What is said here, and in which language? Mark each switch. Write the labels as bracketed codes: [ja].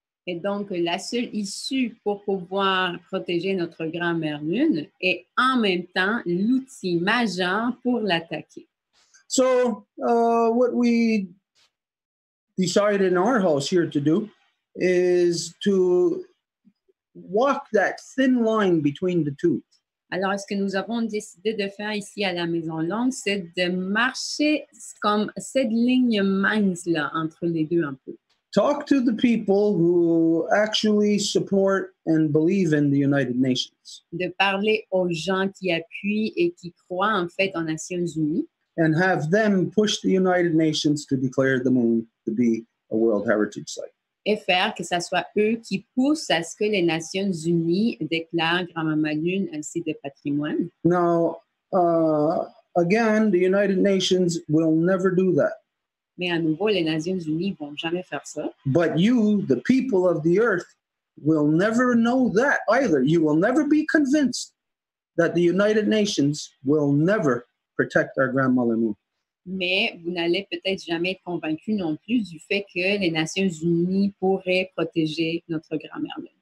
[fr] Et donc, la seule issue pour pouvoir protéger notre grand-mère Lune est en même temps l'outil majeur pour l'attaquer. [en] So what we decided in our house here to do is to walk that thin line between the two. [fr] Alors, ce que nous avons décidé de faire ici à la Maison Longue, c'est de marcher comme cette ligne mince-là entre les deux un peu. [en] Talk to the people who actually support and believe in the United Nations. [fr] De parler aux gens qui appuient et qui croient en fait aux Nations Unies. [en] And have them push the United Nations to declare the moon to be a World Heritage Site. [fr] Et faire que ce soit eux qui poussent à ce que les Nations Unies déclarent grand-maman Lune un site de patrimoine. [en] Now, again, the United Nations will never do that. [fr] Mais à nouveau, les Nations Unies vont jamais faire ça. [en] But you, the people of the earth, will never know that either. You will never be convinced that the United Nations will never protect our grandmother moon. [fr] Mais vous n'allez peut-être jamais être convaincu non plus du fait que les Nations Unies pourraient protéger notre grand-mère Lune.